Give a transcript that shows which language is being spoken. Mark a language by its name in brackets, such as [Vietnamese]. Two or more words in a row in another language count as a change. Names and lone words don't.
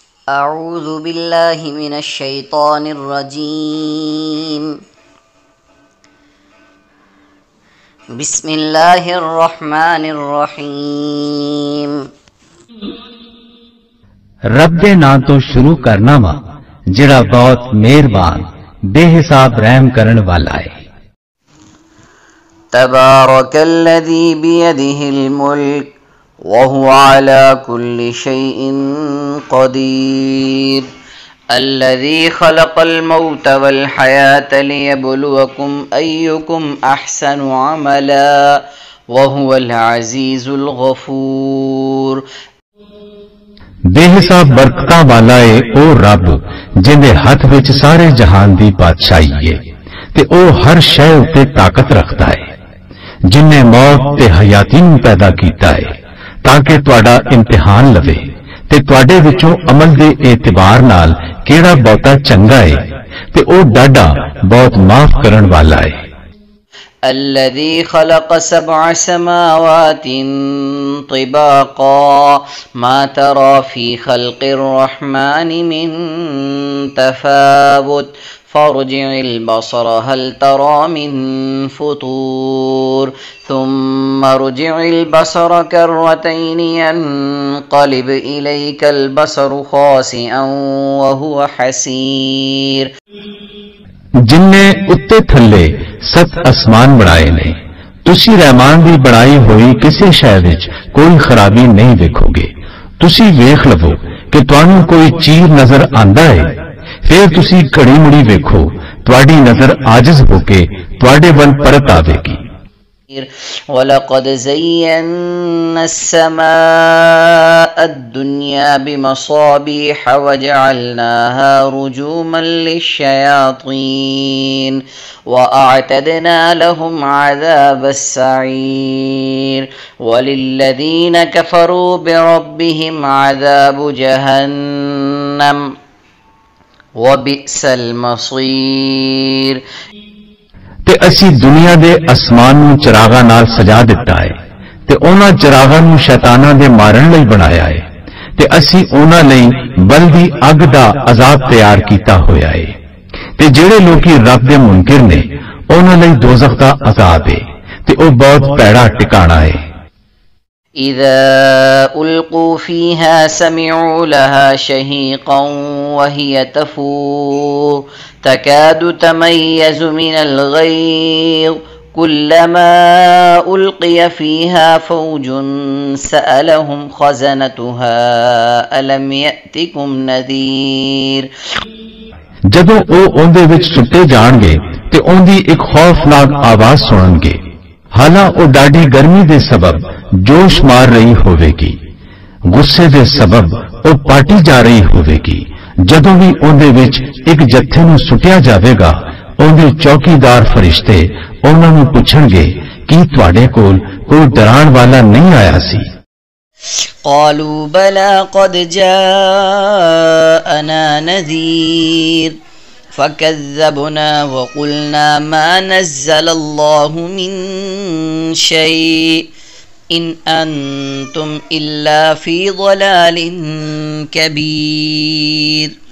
[Arabic] أعوذ بالله من الشيطان الرجيم. بسم الله الرحمن الرحيم. [Punjabi] رب دے نام تو شروع کرنا وا جڑا بہت مہربان بے حساب رحم کرن والا ہے. [Arabic] تبارك الذي بيده الملك وهو على كل شيء قدير. الذي خلق الموت والحياة ليبلوكم أيكم أحسن عملا وهو العزيز الغفور. [Punjabi] بے حساب برکتاں والا ہے او رب جن دے ہاتھ وچ سارے جہان دی بادشاہی ہے تے او ہر شے اُتے طاقت رکھتا ہے. جن نے موت تے حیاتی نوں پیدا کیتا ہے تاکہ تہاڈا امتحان لوے تے تہاڈے وچوں عمل دے اعتبار نال کیڑا بہتا چنگا ہے تے او ڈاڈا بہت معاف کرن والا ہے. [Arabic] الذي خلق 7 سماوات طباقا ما ترى في خلق الرحمن من تفاوت فارجع البصر هل ترى من فطور ثم ارجع البصر كرتين ينقلب إليك البصر خاسئا وهو حسير. [Punjabi] جن نے اتے تھلے 7 آسمان بنائے نے تسی رحمان دی بنائی ہوئی کسی شے وچ کوئی خرابی نہیں ویکھو گے. تسی ویکھ لو کہ تانوں کوئی چیر نظر آندا ہے پھر تسی گھڑی مڑی ویکھو تواڈی نظر عاجز ہو کے تواڈے ول پرت آوے گی. [Arabic] وَلَقَدْ زَيَّنَّا السَّمَاءَ الدُّنْيَا بِمَصَابِيحَ وَجَعَلْنَاهَا رُجُومًا لِلشَّيَاطِينِ وَأَعْتَدْنَا لَهُمْ عَذَابَ السَّعِيرِ وَلِلَّذِينَ كَفَرُوا بِرَبِّهِمْ عَذَابُ جَهَنَّمَ وَبِئْسَ الْمَصِيرِ. [Punjabi] تے اسی دنیا دے اسمان نوں چراغاں نال سجا دتا ہے تے انہاں چراغاں نوں شیطاناں دے مارن لئی بنایا ہے تے اسی انہاں لئی بلدی اگ دا عذاب تیار کیتا ہویا ہے. تے جڑے لوکی رب دے منکر نے انہاں لئی دوزخ دا عذاب ہے تے او بہت پیڑا ٹھکانہ ہے. [Arabic] إذا ألقوا فيها سمعوا لها شهيقا وهي تفور تكاد تميز من الغيظ كلما ألقي فيها فوج سألهم خزنتها ألم يأتكم نذير. [Punjabi] جدوں او اوندے وچ سٹے جان گے تے اوندی ایک خوفناک آواز سنن گے حالاں او ڈاڈی گرمی دے سبب جوش مار رہی ہوے گی غصے دے سبب او پاٹی جا رہی ہوے گی. جدوں بھی اوندے وچ ایک جتھے نوں سٹیا جاوے گا اوندے چوکیدار فرشتے انہاں نوں پوچھن گے کی تواڈے کول کوئی ڈران والا نہیں آیا سی. [Arabic] قالوا بلى قد جاءنا نذير فكذبنا وقلنا ما نزل الله من شيء إن أنتم إلا في ضلال كبير.